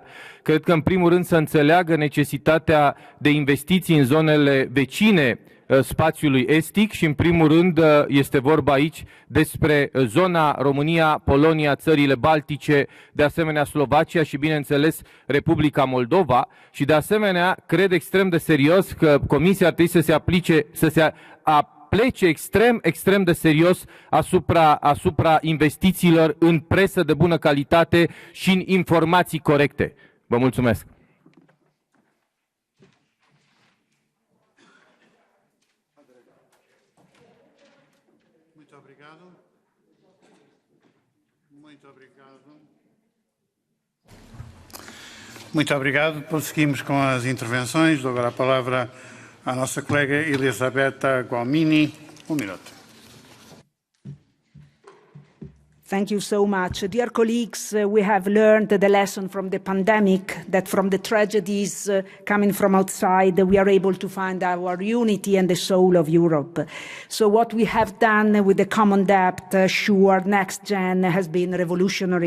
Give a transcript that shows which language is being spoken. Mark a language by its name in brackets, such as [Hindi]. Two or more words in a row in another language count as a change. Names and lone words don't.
[Romanian] Cred că, în primul rând, să înțeleagă necesitatea de investiții în zonele vecine spațiului estic și, în primul rând, este vorba aici despre zona România, Polonia, țările Baltice, de asemenea Slovacia și, bineînțeles, Republica Moldova. Și, de asemenea, cred extrem de serios că Comisia ar trebui să se plece extrem de serios asupra investițiilor în presă de bună calitate și în informații corecte. Vă mulțumesc! [Portuguese] Muito obrigado. Prosseguimos com as intervenções. Dou agora a palavra à nossa colega Elisabetta Gualmini. Minuto. [English] Thank you so much. Dear colleagues, we have learned the lesson from the pandemic, that from the tragedies coming from outside, we are able to find our unity and the soul of Europe. So what we have done with the common debt, sure, next gen has been revolutionary.